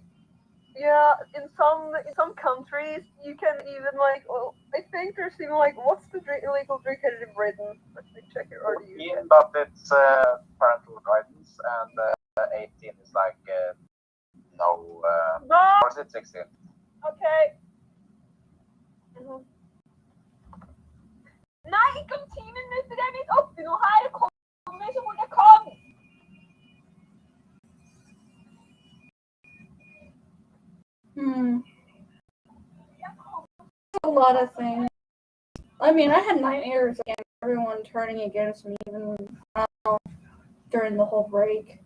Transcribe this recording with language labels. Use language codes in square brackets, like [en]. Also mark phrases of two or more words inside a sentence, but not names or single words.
[en] Yeah, in some countries you can even like. Well, I think there's even like, what's the illegal drink in Britain? Let me check it. Or do you? But it's parental guidance, and 18 is like no. No. Or is it 16? [no] Okay. Nei, ikke om 10 minutter! Det er midt oppi noe her! Det kommer så fort jeg kan! [en] A lot of things. I mean, I had nightmares again. Everyone turning against me, even during the whole break.